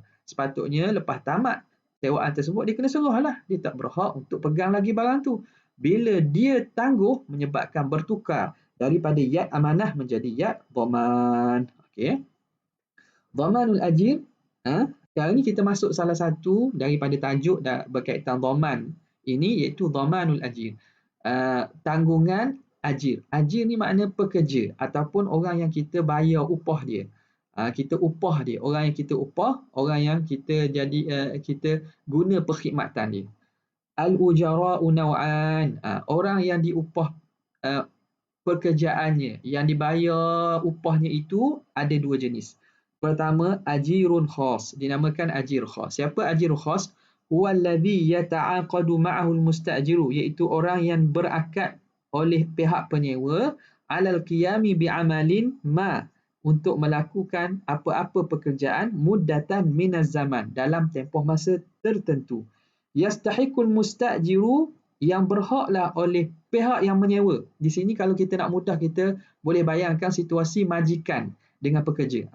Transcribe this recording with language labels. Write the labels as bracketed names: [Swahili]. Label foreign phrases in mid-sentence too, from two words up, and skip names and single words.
[Malay] Sepatutnya lepas tamat sewaan tersebut dia kena serah lah, dia tak berhak untuk pegang lagi barang tu. Bila dia tangguh, menyebabkan bertukar daripada [Arabic] yad amanah [Malay] menjadi [Arabic] yad dhaman. Okey. Dhamanul ajir. [Malay] Sekarang ni kita masuk salah satu daripada tajuk berkaitan dhaman ini, iaitu [Arabic] dhamanul ajir. [Malay] Tanggungan ajir. Ajir ni makna pekerja ataupun orang yang kita bayar upah dia. Kita upah dia, orang yang kita upah, orang yang kita kita guna perkhidmatan dia. [Arabic] Al-ujara'u naw'an, [Malay] orang yang diupah pekerjaannya, yang dibayar upahnya itu ada dua jenis. Pertama, [Arabic] ajirun khas, [Malay] dinamakan [Arabic] ajir khas. [Malay] Siapa [Arabic] ajir khas? Huwa alladhi yata'aqadu ma'ahu al-mustajiru, [Malay] iaitu orang yang berakad oleh pihak penyewa [Arabic] alal qiyami bi'amalin ma, [Malay] untuk melakukan apa-apa pekerjaan [Arabic] muddatan minaz zaman, [Malay] dalam tempoh masa tertentu. [Arabic] Yastahiqul mustajiru, [Malay] yang berhaklah oleh pihak yang menyewa. Di sini kalau kita nak mudah, kita boleh bayangkan situasi majikan dengan pekerja.